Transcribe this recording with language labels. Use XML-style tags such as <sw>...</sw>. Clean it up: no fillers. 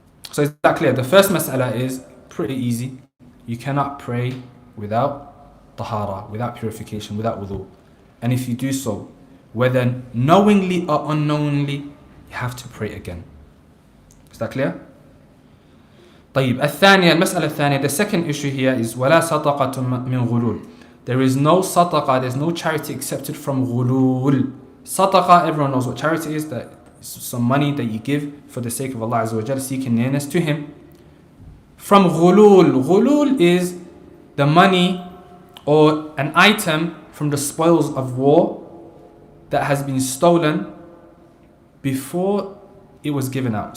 <en>So is that clear? The first mas'ala is pretty easy. You cannot pray without tahara, without purification, without wudu. And if you do so, whether knowingly or unknowingly, you have to pray again. Is that clear?</en> <ar>طيب الثانية المسألة الثانية,</ar> <en>the second issue here is</en> <ar>ولا صدقة من غلول.</ar> <en>There is no sadaqah, there's no charity accepted from ghulul. Sadaqah, everyone knows what charity is, that is some money that you give for the sake of Allah Azza wa Jal, seeking nearness to Him. From ghulul, ghulul is the money or an item from the spoils of war that has been stolen before it was given out.</en>